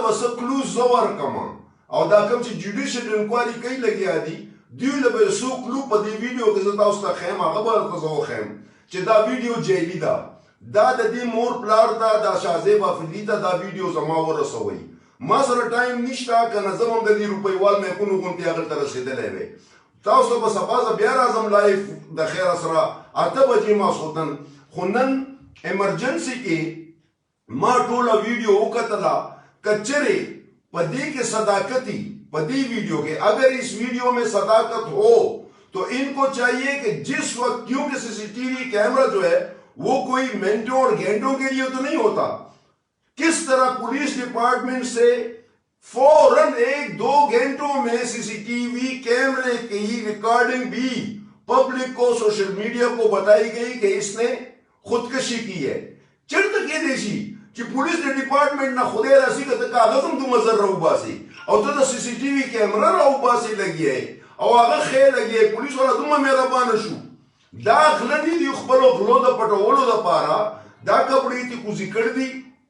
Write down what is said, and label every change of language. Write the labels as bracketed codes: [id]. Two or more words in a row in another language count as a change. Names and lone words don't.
[ps] به څه کلوز زه ورکړم او دا کوم چې [en] judicial inquiry [ps] کوي لګیا دي دوی له به یو څو کلو په دې ویډیو کې زه تاسو ته ښیم، هغه به درته زه وښیم چې دا ویډیو جعلي ده، دا د دې مور پلار ته دا شاه زیب آفریدي ته دا ویډیو زما ورسوئ، ما سره ټایم نشته که نه زه هم د دې روپیوال میپونو غوندې هغلته رسېدلی وی، تاسو ته به سبا زه بیا راځم لایف د خیره سره 8 بجې ماسخوتن، خو نن ایمرجنسي کې ما ټوله ویډیو وکتله، که چرې په دې کې صداقتي پدی [ur] ویڈیو کے اگر اس ویڈیو میں صداقت ہو تو ان کو چاہیے کہ جس وقت، کیونکہ [en] C C T V camera [ur] جو ہے وہ کوئی منٹوں اور گھنٹوں کے لیے تو نہیں ہوتا، کس طرح [en] police department [ur] سے فوراً 1-2 گھنٹوں میں [en] C C T V camera [ur] کی ریکارڈنگ بھی پبلک کو، [en] social media [ur] کو بتائی گئی کہ اس نے خودکشی کی ہے۔ [ps] چرته کې دی شي چې پولیس د ډپارټمنټ نه خدای راسي که ته کاغذ هم دومره زر راوباسي او ته د [en] C C T V camera [ps] راوباسي لګیا او هغه ښې لګیا، پولیس والا دومره مهربانه شو، دا غله دي د خپلو غلو د پټولو دپاره دا کپړې تې کوزي کړي دي